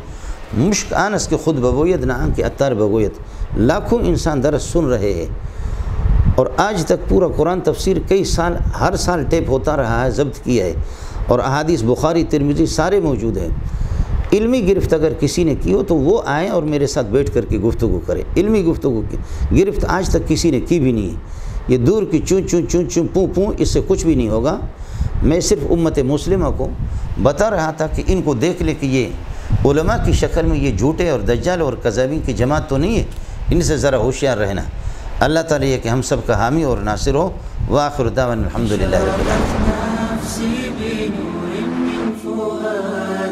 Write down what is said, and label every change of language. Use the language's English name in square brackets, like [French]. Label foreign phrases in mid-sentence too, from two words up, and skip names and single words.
[Persian] مشک آنس کے خود بگویت نہ آن کے اتار بگویت، [Urdu] لاکھوں انسان درس سن رہے ہیں، اور آج تک پورا قرآن تفسیر کئی سال، ہر سال ٹیپ ہوتا رہا ہے، ضبط کیا ہے، اور احادیث بخاری ترمذی سارے موجود ہیں۔ علمی گرفت اگر کسی نے کی ہو تو وہ آئیں اور میرے ساتھ بیٹھ کر کے گفتگو کرے۔ علمی گفتگو کی گرفت آج تک کسی نے کی بھی نہیں ہے، یہ دور کی چون چون چون چون پوں پوں، اس سے کچھ بھی نہیں ہوگا۔ میں صرف امت مسلمہ کو بتا رہا تھا کہ ان کو دیکھ لے کہ یہ علماء کی شکل میں یہ جھوٹے اور دجال اور کذابین کی جماعت تو نہیں ہے، ان سے ذرا ہوشیار رہنا۔ اللہ تعالیٰ یہ کہ ہم سب کا حامی اور ناصر ہو۔ [Arabic] وآخر دعوانا الحمدللہ رب العالمین۔